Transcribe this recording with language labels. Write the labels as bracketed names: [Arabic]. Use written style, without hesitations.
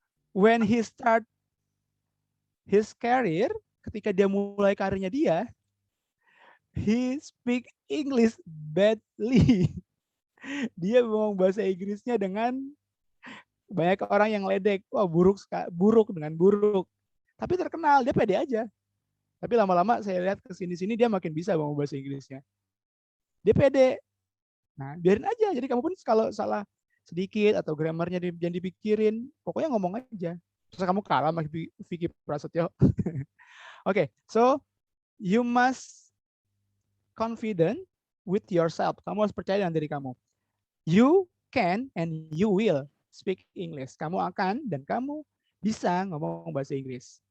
[English] When he start his career, [Indonesian] ketika dia mulai karirnya dia, [English] he speak English badly. [Indonesian] Dia ngomong bahasa Inggrisnya dengan banyak orang yang ledek. Wah, buruk dengan buruk. Tapi terkenal, dia pede aja. Tapi lama-lama saya lihat kesini-sini dia makin bisa ngomong bahasa Inggrisnya. Dia pede. Nah, biarin aja. Jadi kamu pun kalau salah sedikit atau grammarnya jangan dipikirin, pokoknya ngomong aja. Terus kamu kalah sama Vicky Prasetyo. [English] Okay, so you must confident with yourself. [Indonesian] Kamu harus percaya dengan diri kamu. [English] You can and you will speak English. [Indonesian] Kamu akan dan kamu bisa ngomong bahasa Inggris.